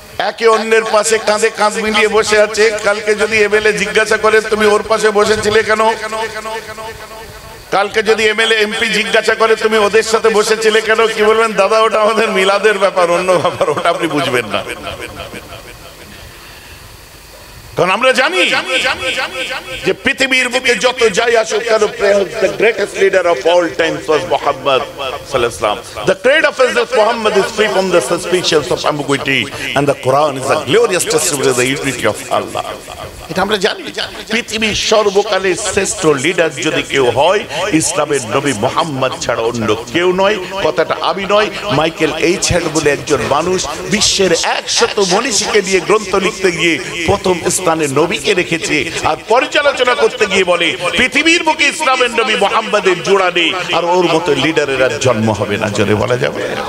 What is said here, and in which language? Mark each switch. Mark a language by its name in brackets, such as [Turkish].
[Bangla] একে অন্যের পাশে কাঁধে কাঁধ মিলিয়ে বসে আছে। কালকে যদি এমএলএ জিজ্ঞাসা করে তুমি ওর পাশে বসেছিলে কেন, কালকে যদি এমএলএ এমপি জিজ্ঞাসা করে তুমি ওদের সাথে বসেছিলে কেন, কি বলবেন? দাদা ওটা আমাদের মিলাদের ব্যাপার, অন্য ব্যাপার, ওটা আপনি বুঝবেন না। কারণ আমরা জানি যে পৃথিবীর বুকে যত যাই আসুক কেন, [English] the greatest leader of all times was Muhammad sallallahu alaihi wasallam. The creed of Hazrat Muhammad is free from the suspicions of ambiguity, and the Quran is a glorious testimony of the unity of Allah. [Bangla] এটা আমরা জানি। পৃথিবীর সর্বকালের শ্রেষ্ঠ leader যদি কেউ হয়, ইসলামের নবী মুহাম্মদ ছাড়া অন্য কেউ নয়। কথাটা আমি নয়, মাইকেল এইচ হ্যাড বলে একজন মানুষ বিশ্বের 100 মনীষীকে নিয়ে গ্রন্থ লিখতে গিয়ে প্রথম স্থানে নবীকে রেখেছে, আর পর্যালোচনা করতে গিয়ে বলে পৃথিবীর বুকে ইসলামের নবী মুহাম্মদের জোড়া নেই, আর ওর মতো লিডারের আর জন্ম হবে না। জোরে বলা যাবে?